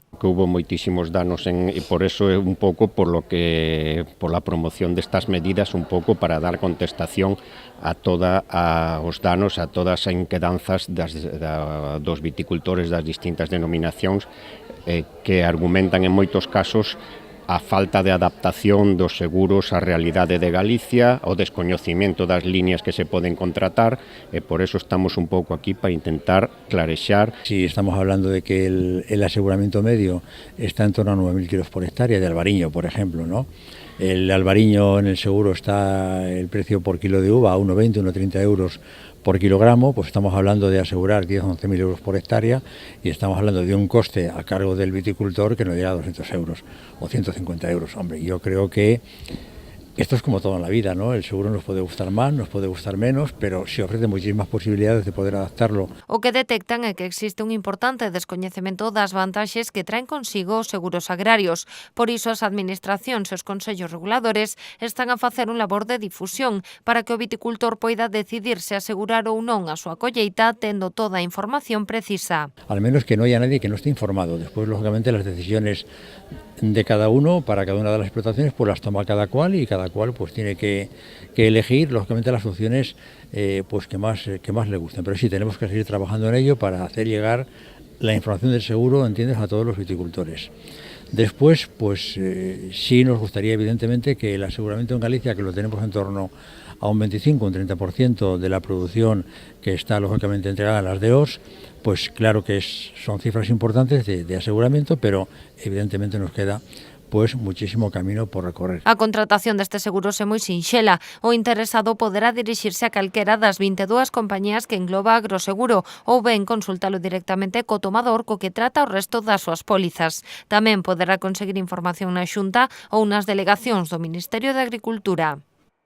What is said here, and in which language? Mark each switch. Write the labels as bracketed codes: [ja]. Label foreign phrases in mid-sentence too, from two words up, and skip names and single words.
[gl] Que hubo moitísimos danos e por eso é un pouco pola promoción destas medidas, un pouco para dar contestación a os danos, a todas as inquedanzas dos viticultores das distintas denominacións que argumentan en moitos casos a falta de adaptación dos seguros á realidade de Galicia, o descoñecemento das líneas que se poden contratar, e por eso estamos un pouco aquí para intentar clarexar. [es] Si estamos hablando de que el aseguramiento medio está en torno a 9.000 kilos por hectárea de albariño, por ejemplo, ¿no? El albariño en el seguro está el precio por kilo de uva a 1,20, 1,30 euros por kilogramo, pues estamos hablando de asegurar 10 o 11.000 euros por hectárea y estamos hablando de un coste a cargo del viticultor que no llega a 200 euros o 150 euros. Hombre, yo creo que esto es como todo en la vida, ¿no? El seguro nos puede gustar más, nos puede gustar menos, pero se ofrece muchísimas posibilidades de poder adaptarlo. [gl] O que detectan é que existe un importante descoñecemento das vantaxes que traen consigo os seguros agrarios. Por iso, as administracións e os consellos reguladores están a facer un labor de difusión para que o viticultor poida decidir se asegurar ou non a súa colleita tendo toda a información precisa. [es] Al menos que no haya nadie que no esté informado. Después, lógicamente, las decisiones de cada uno, para cada una de las explotaciones, pues las toma cada cual y cada cual pues tiene que elegir, lógicamente, las opciones pues que más le gusten. Pero sí, tenemos que seguir trabajando en ello para hacer llegar la información del seguro, ¿entiendes?, a todos los viticultores. Después, pues sí nos gustaría evidentemente que el aseguramiento en Galicia, que lo tenemos en torno a un 25, un 30% de la producción que está lógicamente entregada a las DOs, pues claro que son cifras importantes de aseguramiento, pero evidentemente nos queda pues muchísimo camino por recorrer. [gl] A contratación deste seguro é moi sinxela. O interesado poderá dirixirse a calquera das 22 compañías que engloba Agroseguro ou ben consultalo directamente co tomador co que trata o resto das súas pólizas. Tamén poderá conseguir información na Xunta ou nas delegacións do Ministerio de Agricultura.